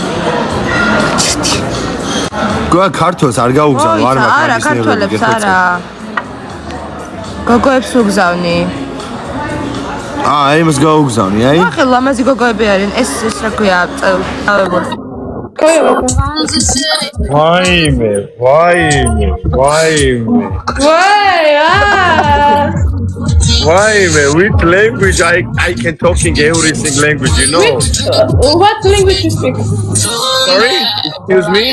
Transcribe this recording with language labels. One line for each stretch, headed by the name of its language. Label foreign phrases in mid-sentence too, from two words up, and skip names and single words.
Georgian: გოგო ქართულს არ გაუგზავნო არ მაქვს არა ქართულებს არა გოგოებს უგზავნი იმას გაუგზავნი აი ახლა ლამაზი გოგოები არიან ეს რა ქვია წავებული Vaime.
English: Why?
Georgian: Vaime.
English: Which language I can talk in every single language, you know? What language you speak? Sorry? Excuse me?